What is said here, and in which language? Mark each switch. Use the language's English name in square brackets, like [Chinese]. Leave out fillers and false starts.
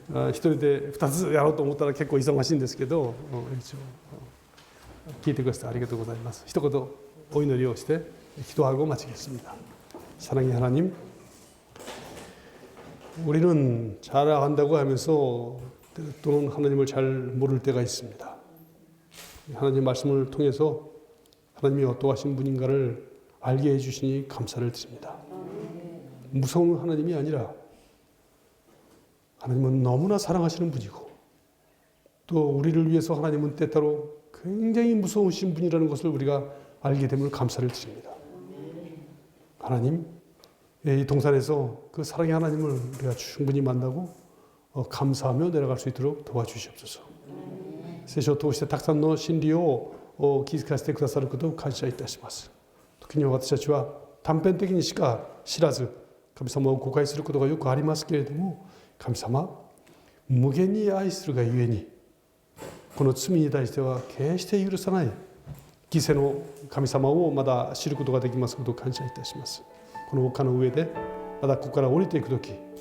[Japanese] 一人で二つやろうと思ったら結構忙しいんですけど、一応聞いてくださってありがとうございます。一言お祈りをして [Korean] 기도하고 마치겠습니다. 사랑의 하나님, 우리는 잘 안다고 하면서 또는 하나님을 잘 모를 때가 있습니다. 하나님 말씀을 통해서 하나님이 어떠하신 분인가를 알게 해주시니 감사를 드립니다. 무서운 하나님이 아니라 하나님은 너무나 사랑하시는 분이고, 또 우리를 위해서 하나님은 때때로 굉장히 무서우신 분이라는 것을 우리가 알게 됨을 감사를 드립니다. 하나님, 이 동산에서 그 사랑의 하나님을 우리가 충분히 만나고 감사하며 내려갈 수 있도록 도와주시옵소서. [Japanese] 聖書を通してたくさんの真理を気づかせてくださることを感謝いたします。時には私たちは短編的にしか知らず、神様を誤解することがよくありますけれども、神様、無限に愛するがゆえに、この罪に対しては決して許さない犠牲の神様をまだ知ることができますことを感謝いたします。この丘の上でまだここから降りていくとき、